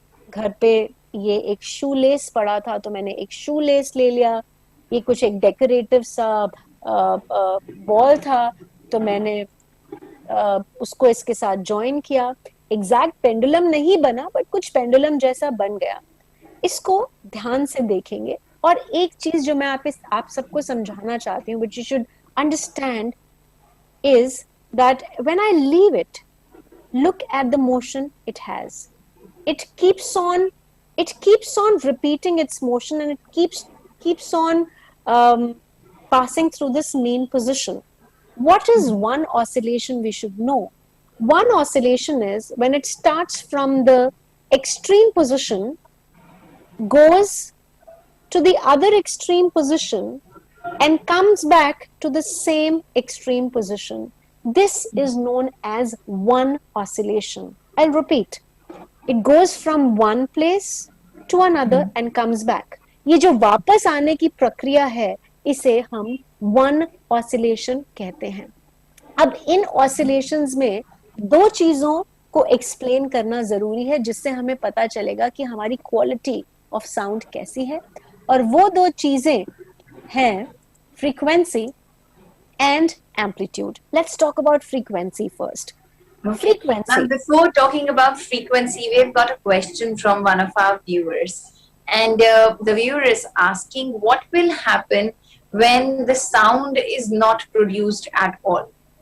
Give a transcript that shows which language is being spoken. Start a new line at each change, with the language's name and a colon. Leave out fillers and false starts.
Hindi: घर पे ये एक शू लेस पड़ा था, तो मैंने एक शू लेस ले लिया. ये कुछ एक डेकोरेटिव सा बॉल था, तो मैंने उसको इसके साथ ज्वाइन किया. एग्जैक्ट पेंडुलम नहीं बना, बट कुछ पेंडुलम जैसा बन गया. इसको ध्यान से देखेंगे. और एक चीज जो मैं आप सबको समझाना चाहती हूँ,
English: which you should understand, is that when I leave it, look at the motion it has. It keeps on repeating its motion, and it keeps on passing through this mean position. What is one oscillation we should know? One oscillation is when it starts from the extreme position, goes to the other extreme position, and comes back to the same extreme position. This is known as one oscillation. I'll repeat. It goes from one place to another and comes back.
Hindi: ये जो वापस आने की प्रक्रिया है, इसे हम one oscillation कहते हैं. अब इन oscillations में दो चीजों को explain करना जरूरी है, जिससे हमें पता चलेगा कि हमारी
English: quality of sound
Hindi: कैसी है. और वो दो चीजें हैं frequency and amplitude.
English: Let's talk about frequency first. Okay. Frequency. Now, before talking about frequency, we've got a question from one of our viewers, and the viewer is asking, what will happen when the sound is not produced at all?